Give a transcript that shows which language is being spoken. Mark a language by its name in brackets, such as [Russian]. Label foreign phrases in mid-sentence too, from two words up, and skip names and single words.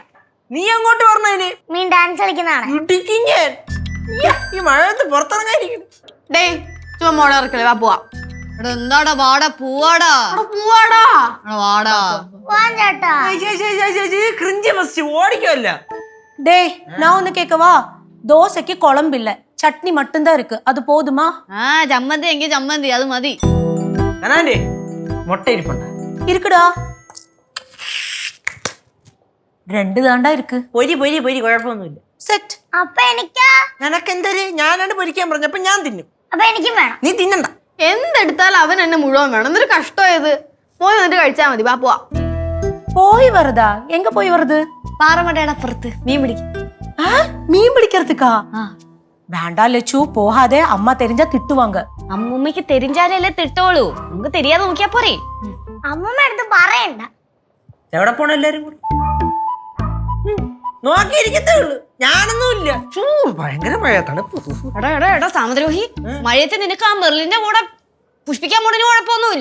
[Malayalam] നീ അങ്ങോട്ട് പറഞ്ഞതിന്? മീൻ ഡാൻസ് കളിക്കുന്നതാണ്. ഞാൻ ഈ മഴയത്ത് പുറത്തിറങ്ങാതിരിക്കുന്നു. ഡേ ചുമ്മാ മോടെ ഇറക്കല്ലേ, വാ പോവാ. എന്താടാ വാടാ പൂവാടാ പൂവാടാ വാടാ പോവാൻ ചേട്ടാ. ക്രിഞ്ച് ഫസ്റ്റ് ഓടിക്കല്ല. [Tamil] டே நான் ஒன்னு கேட்கவா? தோசைக்கு குழம்பு இல்ல, சட்னி மட்டும்தான் இருக்கு, அது போதுமா? [Malayalam] ചമ്മന്തി എങ്കിൽ ചമ്മന്തി അത് മതി. മുട്ട ഇരിപ്പുണ്ട? [Tamil] இருக்குடா, 2 தாண்டா இருக்கு. [Malayalam] പൊരി പൊരി പൊരി, കുഴപ്പമൊന്നുമില്ല. സെറ്റ്. അപ്പൊ എനിക്കാ? നിനക്കെന്തര്? ഞാനാണ് പൊരിക്കാൻ പറഞ്ഞപ്പോ ഞാൻ തിന്നും. അപ്പൊ എനിക്കും വേണം. നീ തിന്നണ്ട. എന്തെടുത്താലും അവൻ എന്നെ മുഴുവൻ വേണം. എന്തൊരു കഷ്ടമായത്. പോയി വന്നിട്ട് കഴിച്ചാ മതി. വാ പോവാ. [Tamil] போய் வருதா? எங்க போய் வருது? [Malayalam] പാറമടയുടെ അപ്പുറത്ത് മീൻ പിടിക്കും. [Tamil] மீன் பிடிக்கிறதுக்கா? வேண்டாம் லட்சு, போகாதே, அம்மா தெரிஞ்சா திட்டுவாங்க. [Malayalam] അമ്മൂമ്മക്ക് തെരിഞ്ഞാലല്ലേ തിട്ടോളൂ, നമുക്ക് தெரியாതെ നോക്കിയാ പോരെ. അമ്മൂമ്മ അടുത്ത് പറയണ്ട. എവിടെ പോണ എല്ലാരും കൂടി? നോക്കിയിരിക്കത്തേ ഉള്ളു, ഞാനൊന്നുമില്ല. ഭയങ്കര മഴ, തണുപ്പ്. എടാ സാമദ്രോഹി, മഴയത്ത് നിനക്ക് ആ മെർലിന്റെ കൂടെ പുഷ്പിക്കാൻ പോണതിന് കുഴപ്പമൊന്നുമില്ല.